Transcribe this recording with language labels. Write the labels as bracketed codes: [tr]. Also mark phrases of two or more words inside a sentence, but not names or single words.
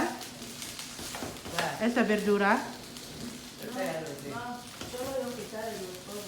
[es] ¿Esa verdura? [tl] Solo yung kita yung todo.